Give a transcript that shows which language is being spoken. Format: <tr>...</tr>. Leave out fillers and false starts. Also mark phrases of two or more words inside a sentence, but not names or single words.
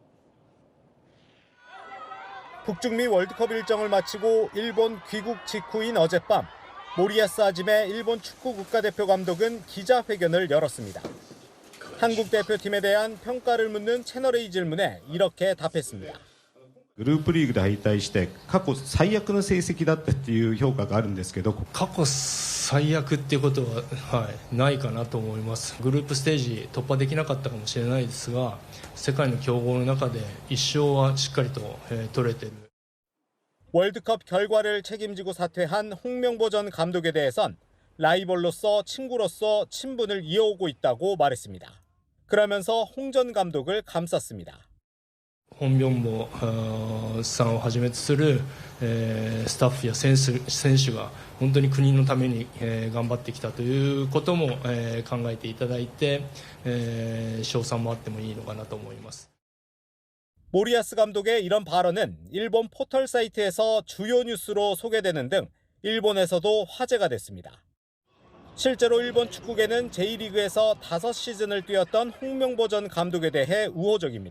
<ko>북중미 월드컵 일정을 마치고 일본 귀국 직후인 어젯밤 모리야스 하지메 일본 축구 국가대표 감독은 기자회견을 열었습니다. 한국 대표팀에 대한 평가를 묻는 채널A 질문에 이렇게 답했습니다.</ko> <ja>グループリーグで敗退して過去最悪の成績だったっていう評価があるんですけど、過去最悪っていうことは、ないかなと思います。グループステージ突破できなかったかもしれないですが、世界の強豪の中で1勝はしっかりと、取れてる。</ja> <ko>월드컵 결과를 책임지고 사퇴한 홍명보 전 감독에 대해선 라이벌로서 친구로서 친분을 이어오고 있다고 말했습니다. 그러면서 홍 전 감독을 감쌌습니다.</ko> <ja>本名もさんをはじめとする、スタッフや選手が本当に国のために、頑張ってきたということも、考えていただいて、賞賛もあってもいいのかなと思います。</ja> <ko>모리야스 감독의 이런 발언은 일본 포털 사이트에서 주요 뉴스로 소개되는 등 일본에서도 화제가 됐습니다. 실제로 일본 축구계는 J리그에서 5시즌을 뛰었던 홍명보 전 감독에 대해 우호적입니다.</ko>